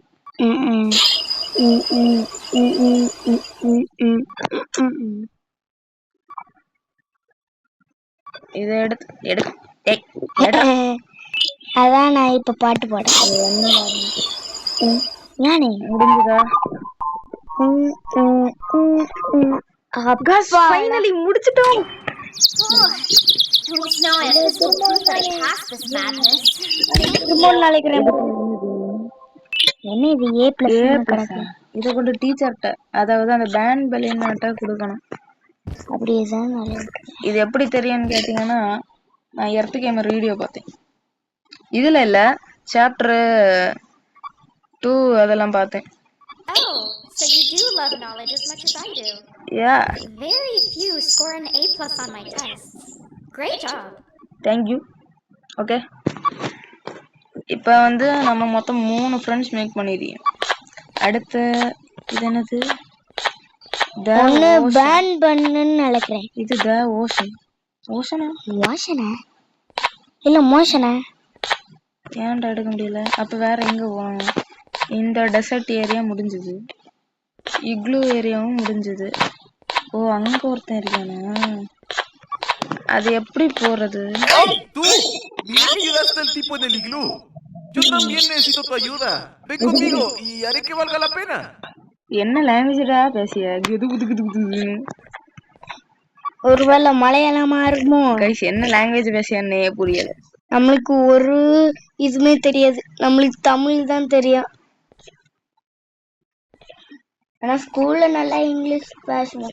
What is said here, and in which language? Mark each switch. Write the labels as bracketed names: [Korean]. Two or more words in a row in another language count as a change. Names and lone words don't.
[Tamil] இதை எடுத்து அதான் நான் இப்ப பாட்டு பாடுறேன். முடிஞ்சுதா? ஃபைனலி முடிச்சிட்டோம். [English] At least now I have physical proof that I passed this madness. [Tamil] என்ன இது A+? இதை கொண்டு டீச்சர்கிட்ட, அதாவது அந்த பேண்ட் பலியன்கிட்ட கொடுக்கணும். அப்படியேதான். இது எப்படி தெரியும்னு கேட்டீங்கன்னா, நான் [English] earth gamer video [Tamil] பார்த்தேன். இதுல இல்ல, சாப்டர் 2 அதெல்லாம் பார்த்தேன். [English] Oh, so you do love knowledge as much as I do. Yeah. Very few score an A+ on my tests. Great job. Thank you. Okay. [Tamil] இப்ப வந்து நம்ம மொத்தம் 3 [English] friends make [Tamil] பண்ணிருக்கோம். அடுத்து இது என்னது? ஒன்னு பேன் பண்ணனும்னு நினைக்கிறேன். இது [English] the ocean. [Tamil] ஓஷனா? ஓஷனா? இல்ல மோஷனா? ஏன்டா எடுக்க முடியல? அப்ப வேற எங்க போகணும்? இந்த [English] desert area [Tamil] முடிஞ்சது. [English] igloo area-um [Tamil] முடிஞ்சது. ஓ, அங்க ஒருத்தன் இருக்கானா? அது எப்படி போறது? [Spanish] Tú, mira que ayudaste al tipo en el iglú. Yo también necesito tu ayuda. Ven conmigo y haré que valga la pena. [Tamil] என்ன லாங்குவேஜ்டா பேசிய? ஒருவேளை மலையாளமா இருக்குமோ? கைஸ், என்ன லாங்குவேஜ் பேசியன்னே புரியல. நம்மளுக்கு ஒரு இதுமே தெரியாது. நம்மளுக்கு தமிழ் தான் தெரியும். ஆனா ஸ்கூல்ல நல்லா இங்கிலீஷ் பேசுவோம்.